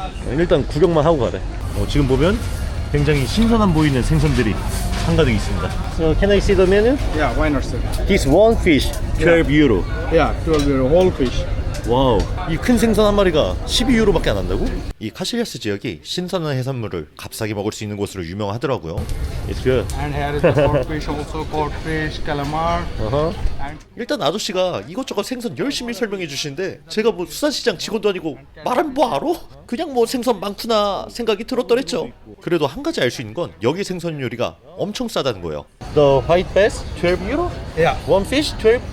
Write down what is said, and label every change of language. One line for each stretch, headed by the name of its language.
Korean: 일단 구경만 하고 가래. 지금 보면 굉장히 신선한 보이는 생선들이 한가득 있습니다.
English: So can I see the menu? Yeah, why not, sir? This one fish, 12 euro. Yeah, 12 euro, whole fish.
Korean: 와우, 이 큰 생선 한 마리가 12유로밖에 안 한다고? 이 카실리아스 지역이 신선한 해산물을 값싸게 먹을 수 있는 곳으로 유명하더라고요.
English: It's good. And here is the cod fish also, cod fish, calamar.
Korean: 일단 아저씨가 이것저것 생선 열심히 설명해 주시는데 제가 뭐 수산시장 직원도 아니고 말하면 뭐 알아? 그냥 뭐 생선 많구나 생각이 들었더랬죠. 그래도 한 가지 알 수 있는 건 여기 생선 요리가 엄청 싸다는 거예요.
English: The white bass, 12 euro? Yeah. One fish, 12?